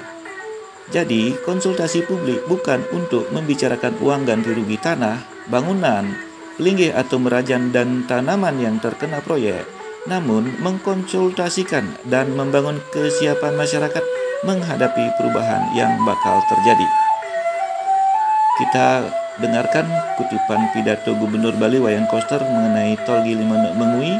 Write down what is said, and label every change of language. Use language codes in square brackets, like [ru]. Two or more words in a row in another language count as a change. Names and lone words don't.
[id] Jadi, konsultasi publik bukan untuk membicarakan uang ganti rugi tanah, bangunan, linggih atau merajan dan tanaman yang terkena proyek, namun mengkonsultasikan dan membangun kesiapan masyarakat menghadapi perubahan yang bakal terjadi. Kita dengarkan kutipan pidato Gubernur Bali Wayan Koster mengenai tol Gili Manuk Mengui